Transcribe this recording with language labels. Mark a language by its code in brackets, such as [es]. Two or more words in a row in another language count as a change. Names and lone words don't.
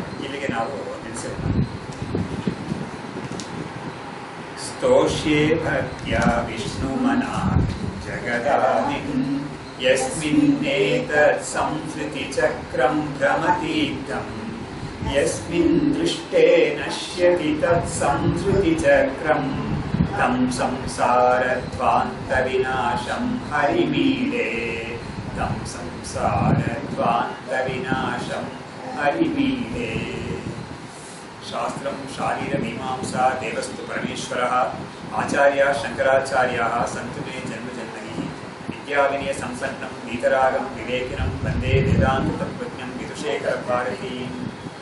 [kn] ಇಲ್ಲಿಗೆ ನಾವು ನಿಲ್ಲಿಸೋಣ. [sa] ಸ್ತೋಷ್ಯೇ ಭಕ್ತ್ಯಾ ವಿಷ್ಣುಮನಾ ಜಗದಾದಿಂ ಯಸ್ಮಿನ್ನೇತತ್ ಸಂಸ್ಕೃತಿ ಚಕ್ರಂ ಭ್ರಮತೀರ್ಥಂ ಯಸ್ಮಿನ್ ದೃಷ್ಟೇ ನಶ್ಯತಿ ತತ್ ಸಂಸ್ಕೃತಿ ಚಕ್ರಂ ತಂ ಸಂಸಾರಧ್ವಾಂತ ವಿನಾಶಂ ಹರಿಮೀಡೆ ತಂ ಸಂಸಾರಧ್ವಾಂತ ವಿನಾಶಂ ಹರಿಮೀಡೆ. ಶಾಸ್ತ್ರಂ ಶಾರೀರಮೀಮಾಂಸಾ ದೇವಸ್ತು ಪರಮೇಶ್ವರಃ ಆಚಾರ್ಯ ಶಂಕರಾಚಾರ್ಯಾಃ ಸಂತು ಮೇ ಜನ್ಮಜನ್ಮನಿ ವಿದ್ಯಾವಿನಯ ಸಂಪನ್ನಂ वीतरागं विवेकिनं वन्दे वेदान्त तत्त्वज्ञं विदुषेखर भारती.